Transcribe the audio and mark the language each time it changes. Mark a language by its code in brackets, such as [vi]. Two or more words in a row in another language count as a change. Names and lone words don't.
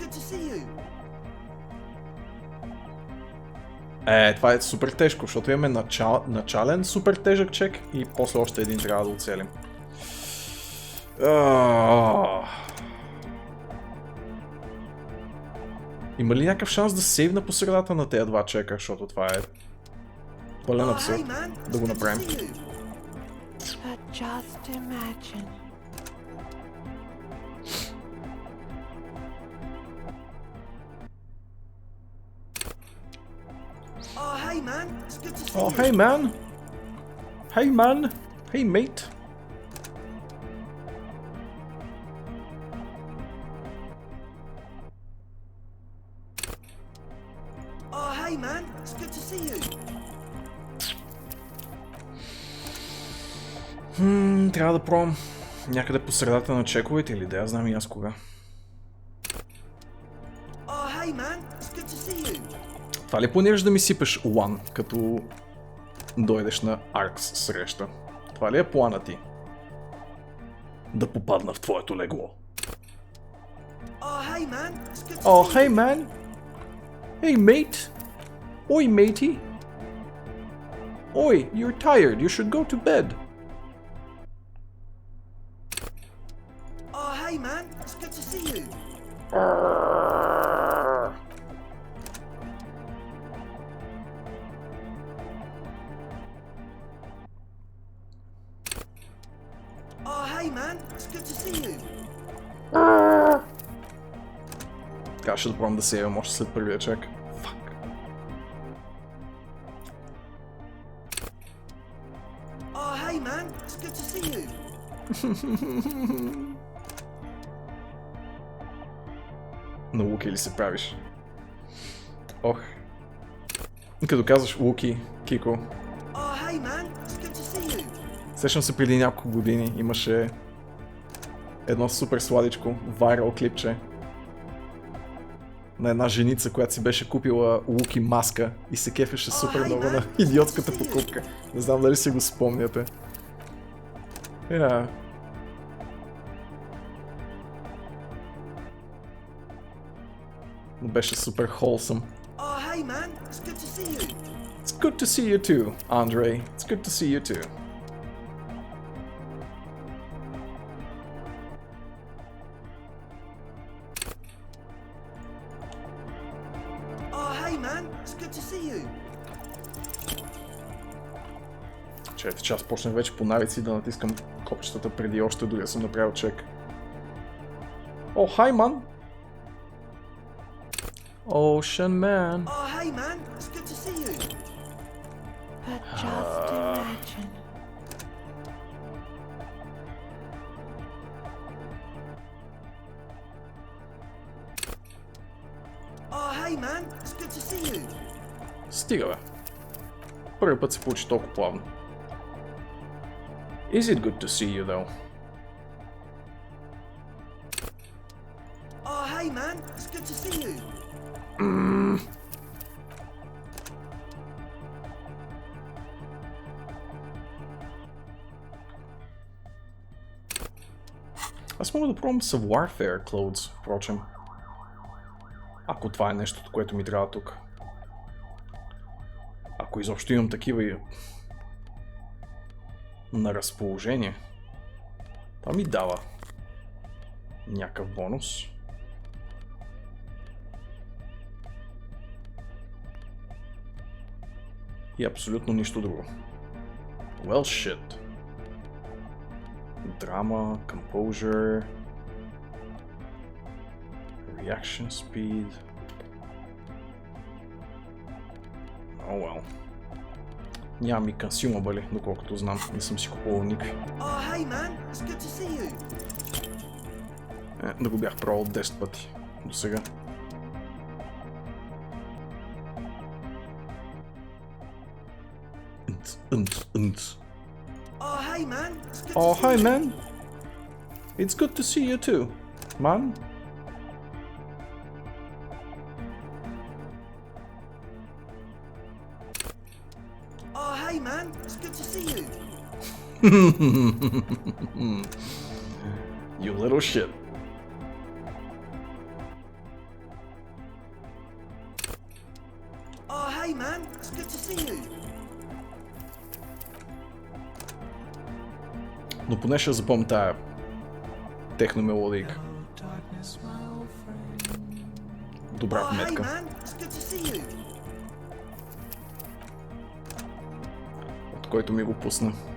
[bg] Това е супер тежко, защото имаме начален супер тежък чек и после още един трябва да оцелим. Има ли някакъв шанс да сейвна по средата на тези два чека, защото това е пълен абсурд да го направим. [en] But just imagine. Oh, hey man, it's good to see Oh, you. hey man. Hey man. Hey mate. Oh, hey man, it's good to see you. [bg] Трябва да пробвам някъде по средата на чековете или да я знам и аз кога. [en] Oh, hey man, it's good to see you. [bg] Това ли планираш да ми сипеш one, като дойдеш на arx среща? Това ли е плана ти? Да попадна в твоето легло. [en] Oh, hey man, it's good to Oh, see hey you. man. Hey mate. Oi matey. Oi, you're tired. You should go to bed. Oh, hey man, it's good to see you. Oh, hey man, it's good to see you. [bg] Трябваше да пробвам да сейвам още след първия чек. [en] Fuck. Oh, hey man, it's good to see you. [bg] На Луки ли се правиш? Ох. Като казваш Луки, Кико. [en] Oh, hey man, it's good to see you. [bg] Сещам се преди няколко години имаше едно супер сладичко вайрал клипче на една женица, която си беше купила Луки маска и се кефеше супер много на идиотската покупка. Не знам дали си го спомняте. Но беше супер wholesome. [en] Oh, hey man, it's good to see you. It's good to see you too, Andre. It's good to see you too. Oh, hey man, it's good to see you. [bg] Чайте, че аз почнах вече по навици да натискам копчетата преди още дори да съм направил чек. [en] Oh, hi, ман! Ocean man. Oh, hey man, it's good to see you. But just imagine. Oh, hey man, it's good to see you. [bg] Стига, бе. Първи път се получи толкова плавно. [en] Is it good to see you, though? Oh, hey man, it's good to see you. [bg] Аз мога да пробвам с Warfare Clothes, впрочем. Ако това е нещото, което ми трябва тук. Ако изобщо имам такива и на разположение. Това ми дава някакъв бонус. И абсолютно нищо друго. [en] Well shit. Drama, composure, reaction speed. Oh well. [bg] Нямам и consumable, доколкото знам, не съм си купувал никакви. [en] Oh, hey man, it's good to see you. [bg] Да го бях пробвал 10 пъти до сега. [en] Oh, hey man, it's good Oh, to see hi you. man. It's good to see you too, man. Oh, hey man, it's good to see you. You little shit. Oh, hey man, it's good to see you. [bg] Но поне ще запомня тая техномелодийка. Добра вметка. От който ми го пусна.